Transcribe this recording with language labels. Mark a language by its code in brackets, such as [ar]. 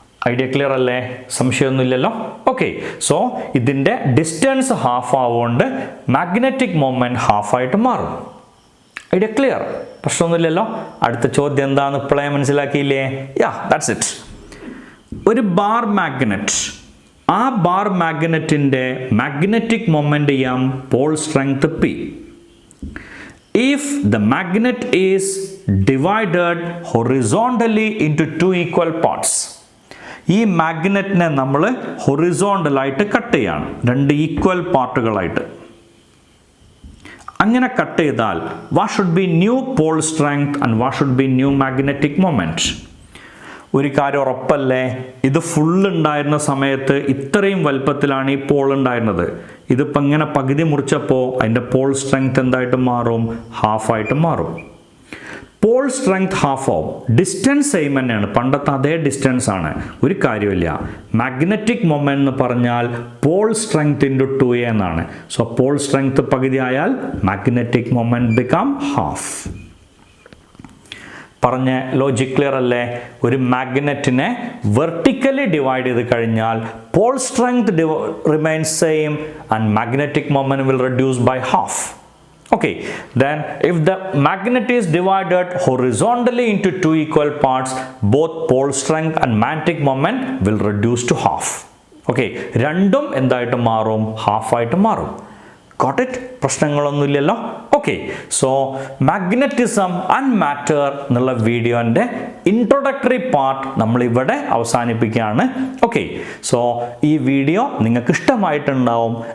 [ml] Idea clear അല്ലേ? സംശയമൊന്നുമില്ലല്ലോ. Okay, so ഇതിൻ്റെ distance half ആവുകൊണ്ട് magnetic moment half ആയിട്ട് മാറും. Idea clear? പ്രശ്നമൊന്നുമില്ലല്ലോ. അടുത്ത ചോദ്യം എന്താണെന്ന് ഇപ്പോഴേ മനസ്സിലാക്കിയില്ലേ? [en] Yeah, that's it. [ml] ഒരു ബാർ മാഗ്നറ്റ്, ആ ബാർ മാഗ്നറ്റിൻ്റെ മാഗ്നറ്റിക് മൊമെന്റ് ചെയ്യാം pole strength P. [en] If the magnet is divided horizontally into two equal parts, [ml] ഈ മാഗ്നറ്റിനെ നമ്മൾ ഹൊറിസോണ്ടലായിട്ട് കട്ട് ചെയ്യാണ്, രണ്ട് ഈക്വൽ പാർട്ടുകളായിട്ട്. അങ്ങനെ കട്ട് ചെയ്താൽ [en] What should be new pole strength and what should be new magnetic moment? [ml] ഒരു കാര്യം ഉറപ്പല്ലേ, ഇത് ഫുൾ ഉണ്ടായിരുന്ന സമയത്ത് ഇത്രയും വലുപ്പത്തിലാണ് ഈ പോൾ ഉണ്ടായിരുന്നത്. ഇതിപ്പോൾ ഇങ്ങനെ പകുതി മുറിച്ചപ്പോൾ അതിൻ്റെ പോൾ സ്ട്രെങ്ത് എന്തായിട്ട് മാറും? ഹാഫായിട്ട് മാറും. പോൾ സ്ട്രെങ്ത് ഹാഫ് ആവും, ഡിസ്റ്റൻസ് സെയിം തന്നെയാണ്, പണ്ടത്തെ അതേ ഡിസ്റ്റൻസ് ആണ്. ഒരു കാര്യമില്ല, മാഗ്നറ്റിക് മൊമെന്റ് എന്ന് പറഞ്ഞാൽ പോൾ സ്ട്രെങ്ത് ഇൻറ്റു 2a എന്നാണ്. സോ പോൾ സ്ട്രെങ്ത് പകുതി ആയാൽ മാഗ്നറ്റിക് മൊമെന്റ് ബിക്കം ഹാഫ്. പറഞ്ഞ ലോജിക് ക്ലിയർ അല്ലേ? ഒരു മാഗ്നറ്റിനെ വെർട്ടിക്കലി ഡിവൈഡ് ചെയ്ത് കഴിഞ്ഞാൽ [en] Pole strength remains same and magnetic moment will reduce by half. Okay, then if the magnet is divided horizontally into two equal parts, both pole strength and magnetic moment will reduce to half. [ml] Okay, രണ്ടും എന്തായിട്ട് മാറും? Half ആയിട്ട് മാറും. [en] Got it? [ml] പ്രശ്നങ്ങളൊന്നുമില്ലല്ലോ. Okay, so magnetism and matter എന്നുള്ള വീഡിയോൻ്റെ introductory part നമ്മളിവിടെ അവസാനിപ്പിക്കുകയാണ്. Okay, so ഈ വീഡിയോ നിങ്ങൾക്ക് ഇഷ്ടമായിട്ടുണ്ടാവും.